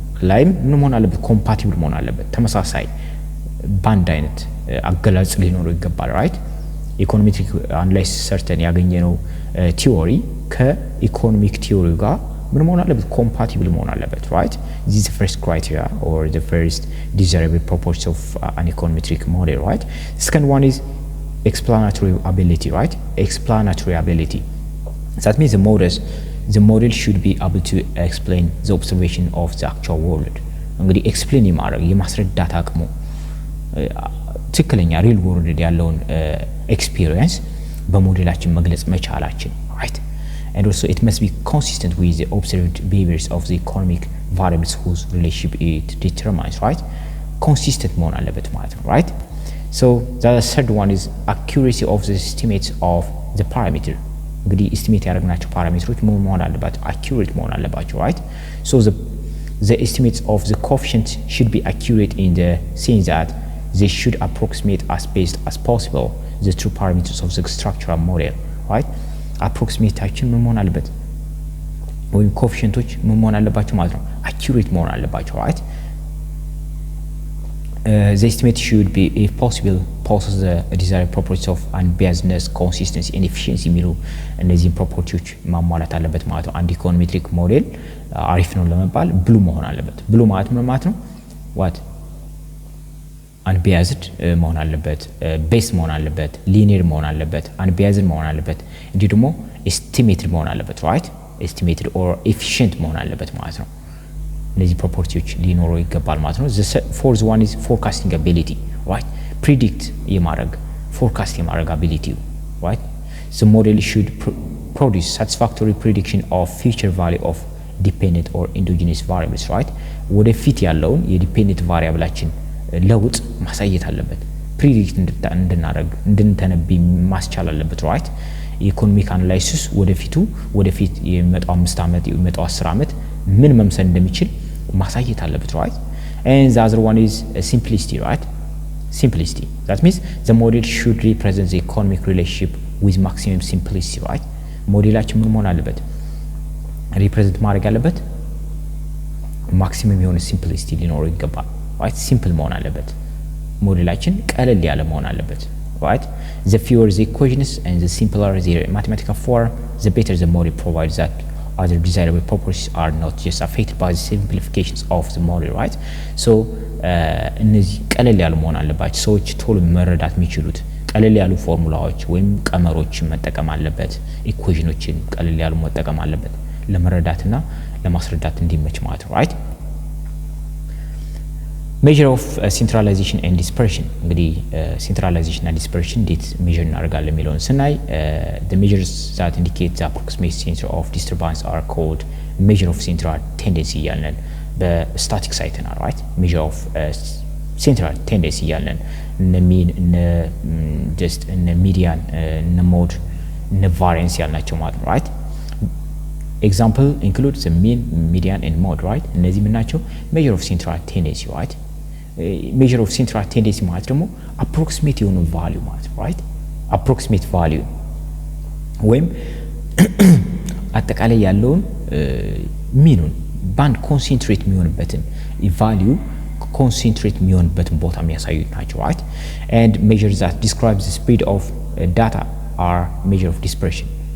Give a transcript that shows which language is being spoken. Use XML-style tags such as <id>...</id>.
<am>ላይም ምን መሆን አለበት ኮምፓቲብል መሆን አለበት ተመሳሳይ ባንድ አይነት አገላጽ ሊኖረው ይገባል right ኢኮኖሜትሪክ አናላይሲስ ሰርተን ያገኘነው ቲዮሪ ከኢኮኖሚክ ቲዮሪ ጋር ምን መሆን አለበት ኮምፓቲብል መሆን አለበት</am> <en>right this is the first criteria or the first desirable property of an econometric model right second one is explanatory ability right explanatory ability that means the model should be able to explain the observation of the actual world</en> <am>እንግዲህ ኤክስፕሌን የማድረግ የማስረዳት አቅሙ ትክክለኛ ሪል ወርልድ ያለውን ኤክስፒሪየንስ በሞዴላችን መግለጽ መቻላችን</am> <en>right and also it must be consistent with the observed behaviors of the economic variables whose relationship it determines, right?</en> <am>Consistent መሆን አለበት ማለት ነው, right?</am> <en>So the third one is accuracy of the estimates of the parameter.</en> <am>እንግዲህ estimate ያደረግናቸው ፓራሜትሮች መሆን አለባቸው accurate መሆን አለባቸው, right?</am> <en>So the estimates of the coefficient should be accurate in the sense that they should approximate as best as possible the true parameters of the structural model, right?</en> <am>approximation መሆን አለበት ወይም ኮኤፊሺየንቶች መሆን አለባቸው ማለት ነው accurate መሆን አለባቸው, right?</am> <en>The estimate should be, if possible, possess the desired properties of unbiasedness, consistency and efficiency</en> <am>የሚሉ እነዚህን ፕሮፐርቲዎች ማሟላት አለበት ማለት ነው። አንድ ኢኮኖሜትሪክ ሞዴል አሪፍ ነው ለመባል ብሉ መሆን አለበት። ብሉ ማለት ምን ማለት ነው? what unbiased መሆን አለበት፣ ቤስ መሆን አለበት፣ ሊኒየር መሆን አለበት፣ unbiased መሆን አለበት፣ እንዲሁ ደግሞ estimated መሆን አለበት, right? estimated or efficient መሆን አለበት ማለት ነው። እነዚህ ፕሮፐርቲዎች ሊኖረው ይገባል ማለት ነው።</am> <en>the fourth one is forecasting ability, right?</en> <am>predict የማድረግ forecast የማድረግ ability, right?</am> <en>the model should produce satisfactory prediction of future value of dependent or endogenous variables, right?</en> <am>ወደፊት ያለውን የዲፔንደንት ቫሪያብላችን ለውጥ ማሳየት አለበት። ፕሪዲክት እንድንተነብይ ማስቻል አለበት, right? የኢኮኖሚክ አናላይሲስ ወደፊት የመጣው 5 ዓመት የመጣው 10 ዓመት ምን መምሰል እንደሚችል ማሳየት አለበት, right?</am> <en>And the other one is simplicity, right? Simplicity, that means the model should represent the economic relationship with maximum simplicity, right?</en> <am>ሞዴላችን ምን መሆን አለበት? ሪፕሬዘንት ማድረግ አለበት ማክሲመም የሆነ ሲምፕሊሲቲ ሊኖረው ይገባል, right? ሲምፕል መሆን አለበት ሞዴላችን ቀለል ያለ መሆን አለበት, right?</am> <en>the fewer the equations and the simpler the mathematical form, the better the model provides that other desirable properties are not just affected by the simplifications of the model, right?</en> <am>so እነዚህ ቀለል ያሉ መሆን አለባቸው። ሰዎች ቶሎ መረዳት የሚችሉት ቀለል ያሉ ፎርሙላዎች ወይም ቀመሮችን መጠቀም አለበት። ኢኩዌሽኖችን ቀለል ያሉ መጠቀም አለበት ለመረዳትና ለማስረዳት እንዲመች ማለት ነው, right?</am> <en>measure of centralization and dispersion እንግዲህ centralization and dispersion</en> <am>እንዴት measure እናደርጋለን የሚለውን ስናይ</am> <en>the measures that indicate the approximate center of disturbance are called measure of central tendency</en> <am>እያልን በስታቲክስ አይተናል,</am> <en>right?</en> <am>measure of central tendency እያልን እነ ሚን እነ just እነ ሚዲያን እነ ሞድ እነ ቫሪያንስ ያልናቸው ማለት ነው, right?</am> <en>example includes the mean, median and mode, right?</en> <am>እነዚህ ምን ናቸው?</am> <en>measure of central tendency, right? measure of central tendency ማለት ደግሞ approximate የሆነ value ማለት ነው, right?</en> <am>approximate value ወይም አጠቃላይ ያለውን ሚኑን ባንድ ኮንሰንትሬት የሚሆንበትን value ኮንሰንትሬት የሚሆንበትን ቦታ የሚያሳዩ ናቸው, right?</am> <en>and measures that describe the speed of data are measure of dispersion.</en>